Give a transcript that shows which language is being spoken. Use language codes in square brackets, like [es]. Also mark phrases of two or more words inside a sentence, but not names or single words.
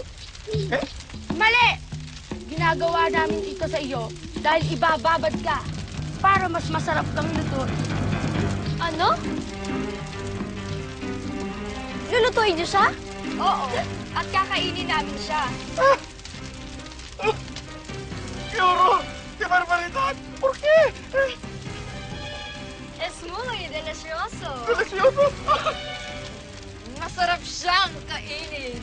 [tl] Mali! Ginagawa namin ito sa iyo dahil ibababad ka para mas masarap kang lutuin. Ano? Lulutuin niyo siya? Oo. At kakainin namin siya. [es] Yoro, qué barbaridad! ¿Por qué? Es muy delicioso. Delicioso! [tl] Masarap siyang kainin.